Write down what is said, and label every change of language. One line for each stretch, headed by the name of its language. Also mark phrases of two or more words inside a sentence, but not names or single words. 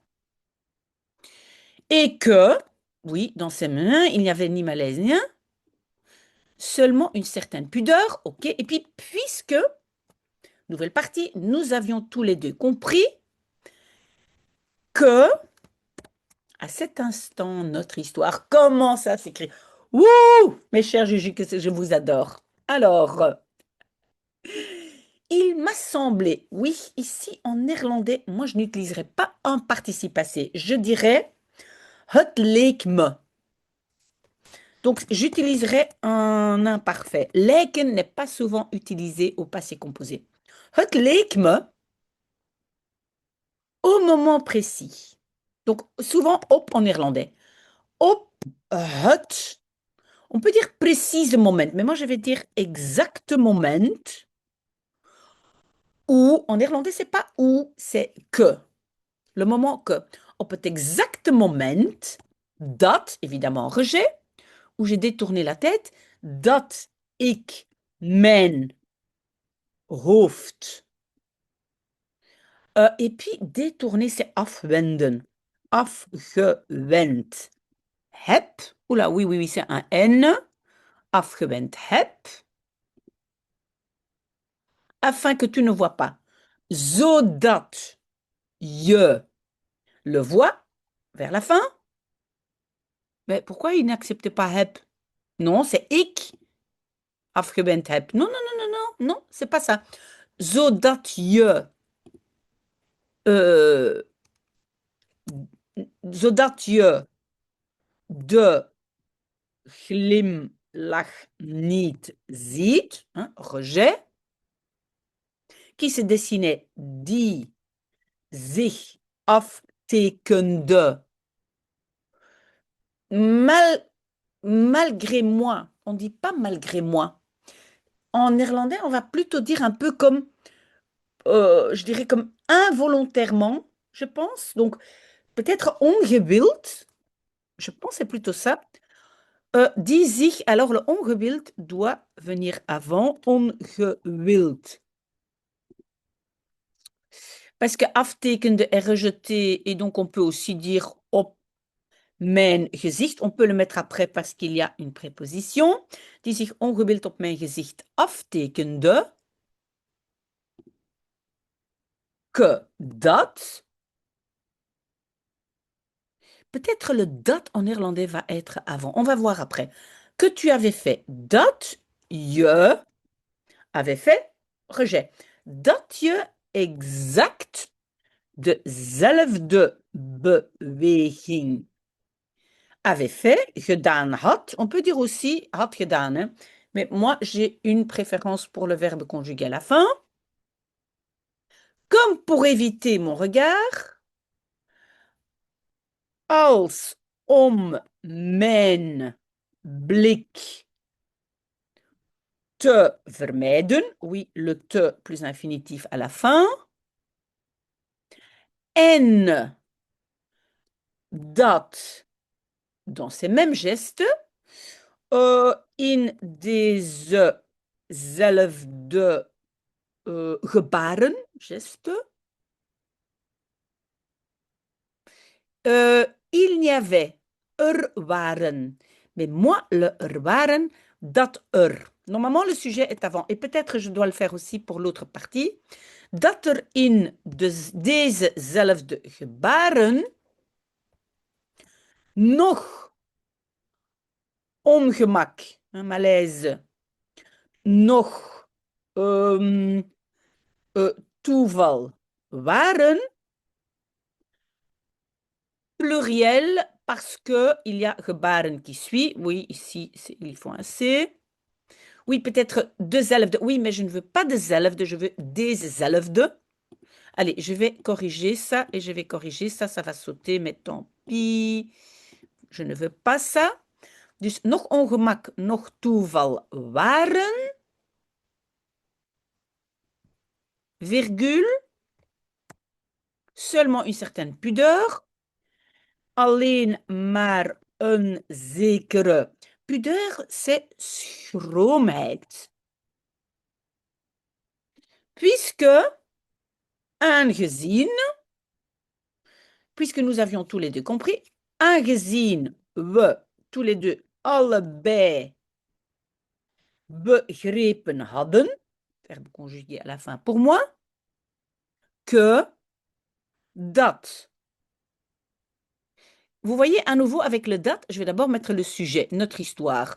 French: et que, oui, dans ces mains, il n'y avait ni malaise ni rien, seulement une certaine pudeur, ok, et puis puisque, nouvelle partie, nous avions tous les deux compris que, à cet instant, notre histoire commence à s'écrire. Wouh! Mes chers Juju, que je vous adore. Alors, il m'a semblé, oui, ici en néerlandais, moi je n'utiliserai pas un participe passé, je dirais
Dutch: het leek me.
French: Donc j'utiliserai un imparfait. Lijken n'est pas souvent utilisé au passé composé.
Dutch: Het leek me
French: au moment précis. Donc souvent op en néerlandais.
Dutch: Op het.
French: On peut dire précise moment, mais moi je vais dire exact moment. Ou en néerlandais, c'est pas ou, c'est que. Le moment que.
Dutch: Op het exacte moment dat,
French: évidemment rejet, où j'ai détourné la tête,
Dutch: dat ik mijn hoofd.
French: Et puis détourner, c'est afwenden.
Dutch: Afgewend heb.
French: Oula, oui, oui, oui, c'est un N.
Dutch: Afgewend heb.
French: Afin que tu ne vois pas.
Dutch: Zodat je
French: le vois vers la fin. Mais pourquoi il n'accepte pas heb? Non, c'est
Dutch: ik afgewend heb.
French: Non, non, non, non, non, non, c'est pas ça.
Dutch: Zodat je zodat je de glimlach niet ziet,
French: hein, rejet, qui se dessinait
Dutch: die zich aftekende
French: malgré moi. On ne dit pas malgré moi. En néerlandais, on va plutôt dire un peu comme, je dirais comme involontairement, je pense. Donc, peut-être ongewild, je pense c'est plutôt ça.
Dutch: Die zich,
French: alors le ongewild doit venir avant ongewild. Parce que aftekende est rejeté et donc on peut aussi dire
Dutch: op mijn gezicht.
French: On peut le mettre après parce qu'il y a une préposition.
Dutch: Die zich ongewild op mijn gezicht aftekende.
French: Que dat. Peut-être le dat en néerlandais va être avant. On va voir après. Que tu avais fait
Dutch: dat je
French: avait fait rejet.
Dutch: Dat je exact dezelfde beweging
French: avait fait,
Dutch: gedaan had.
French: On peut dire aussi
Dutch: had gedaan,
French: hein. Mais moi, j'ai une préférence pour le verbe conjugué à la fin. Comme pour éviter mon regard,
Dutch: als om mijn blik te vermijden.
French: Oui, le te plus infinitif à la fin.
Dutch: En dat,
French: dans ces mêmes gestes,
Dutch: in dezezelfde gebaren,
French: gestes, il n'y avait, waren. Mais moi, le waren, dat Normalement, le sujet est avant. Et peut-être je dois le faire aussi pour l'autre partie.
Dutch: Dat in dezezelfde gebaren nog ongemak,
French: un malaise,
Dutch: nog toeval waren,
French: pluriel parce qu'il y a gebaren qui suit. Oui, ici, il faut un C. Oui, peut-être dezelfde. Oui, mais je ne veux pas dezelfde, je veux dezelfde. Allez, je vais corriger ça et je vais corriger ça. Ça va sauter, mais tant pis. Je ne veux pas ça.
Dutch: Dus nog ongemak, nog toeval waren,
French: virgule, seulement une certaine pudeur,
Dutch: alleen maar een zekere pudeur, c'est schroomheid.
French: Puisque, aangezien, puisque nous avions tous les deux compris,
Dutch: aangezien we
French: tous les deux
Dutch: allebei begrepen hadden,
French: verbe conjugué à la fin pour moi, que dat. Vous voyez, à nouveau, avec le dat, je vais d'abord mettre le sujet, notre histoire.